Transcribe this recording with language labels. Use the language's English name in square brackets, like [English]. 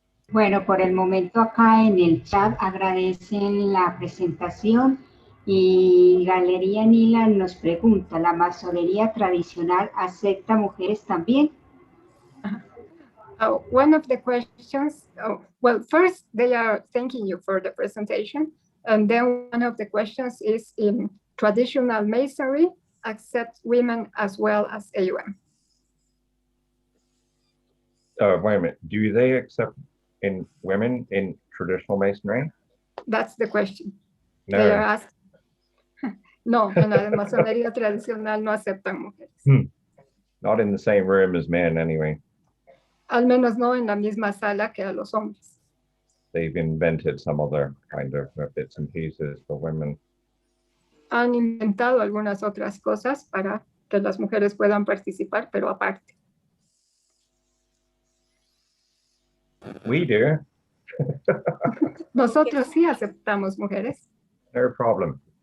[Spanish] Bueno, por el momento acá en el chat agradecen la presentación y Galería Nila nos pregunta, ¿la masonería tradicional acepta mujeres también? [English] One of the questions, well, first they are thanking you for the presentation. And then one of the questions is, in traditional masonry, accept women as well as AUM? Wait a minute. Do they accept women in traditional masonry? That's the question. No. They are asked. [Spanish] No, en la masonería tradicional no aceptan mujeres. [English] Not in the same room as men, anyway. [Spanish] Al menos no en la misma sala que a los hombres. [English] They've invented some other kind of bits and pieces for women. [Spanish] Han inventado algunas otras cosas para que las mujeres puedan participar, pero aparte. [English] We do. [Spanish] Nosotros sí aceptamos mujeres. [English] No problem.